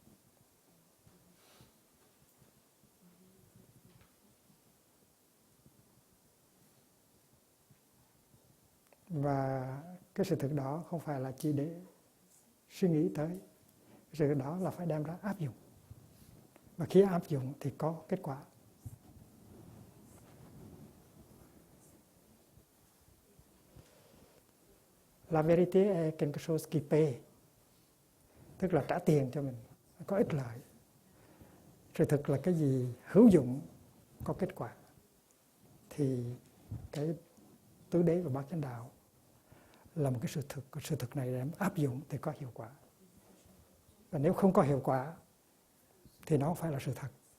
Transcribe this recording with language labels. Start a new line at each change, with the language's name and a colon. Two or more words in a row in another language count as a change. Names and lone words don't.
Vietnamese: Và cái sự thực đó không phải là chỉ để suy nghĩ tới. Cái sự thực đó là phải đem ra áp dụng. Và khi áp dụng thì có kết quả.
French: La vérité est quelque chose qui paie.
Vietnamese: Tức là trả tiền cho mình, có ích lợi. Sự thực là cái gì hữu dụng, có kết quả. Thì cái tứ đế và bát chánh đạo là một cái sự thực. Sự thực này để áp dụng thì có hiệu quả. Và nếu không có hiệu quả thì nó không phải là sự thật.